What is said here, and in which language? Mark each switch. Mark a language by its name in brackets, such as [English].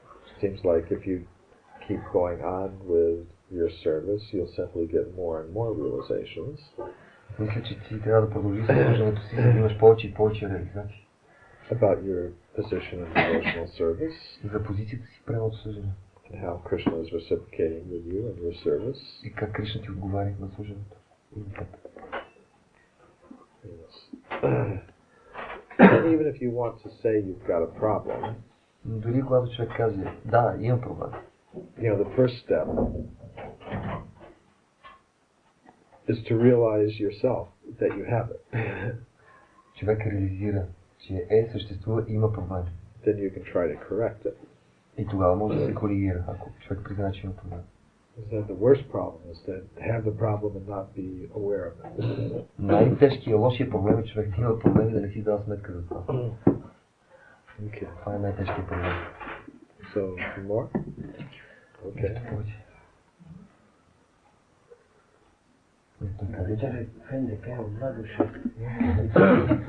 [English] It seems like if you keep going on with your service, you'll simply get more and more realizations. [Bulgarian] Мисля, че ти трябва да продължиш служенето си, за да имаш повече и повече реализации. [English] About your position in devotional service. [Bulgarian] За позицията си прямо служене. [English] And how Krishna is reciprocating with you in your service. [Bulgarian] И как Кришна ти отговаря на служенето. [English] Yes. And even if you want to say you've got a problem, [Bulgarian] дори когато човек каже, да, имам проблем. [English] You know, the first step is to realize yourself that you have it. [Bulgarian] Човек реализира, че съществува и има проблем. [English] Then you can try to correct it. [Bulgarian] И тогава може да се коригира, ако човек признае, че има проблем. [English] The worst problem is to have the problem and not be aware of it. [Bulgarian] Най-тежкият, лошият проблем е човек да има проблем и да не си дава сметка за това. [English] Okay. [Bulgarian] Това е най-тежкият проблем. [English] So, more? Okay. [Bulgarian] Вечер ФНДК е от 2 до 6.